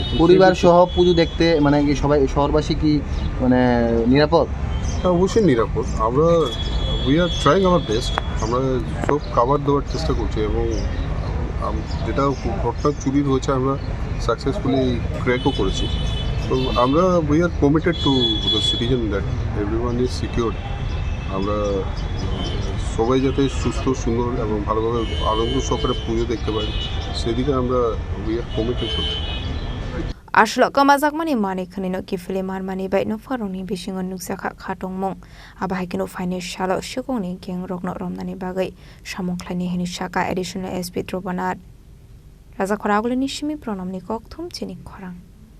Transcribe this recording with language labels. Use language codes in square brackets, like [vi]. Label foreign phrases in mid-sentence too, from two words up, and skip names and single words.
[bn] পরিবার সহ পুজো দেখতে মানে কি সবাই শহরবাসী কি মানে নিরাপদ হ্যাঁ অবশ্যই নিরাপদ আমরা [en] we are trying our best [bn] আমরা সব কাভার দেওয়ার চেষ্টা করছি এবং যেটা ঘরটা চুরির হয়েছে আমরা [en] successfully crack-o [bn] করেছি তো আমরা [en] we are committed to the citizen that everyone is secure [bn] আমরা সবাই যাতে সুস্থ সুন্দর এবং ভালোভাবে আনন্দ সহকারে পুজো দেখতে পারি সেদিকে আমরা [en] we are committed [bn] করছি [trp] Ashlo Kwmani Manwi Khwnwi no Kiphilwi Manmani bai Nokphangrokni Bisingo Rwkha khatungmung Abohai kino financial Swkangni gengrokno romnani bagai samung khlaini hini Sakha [en] additional SP [trp] Druba Nath Rwkha Khorang Nishimi pronomni kokthum Chini Khorang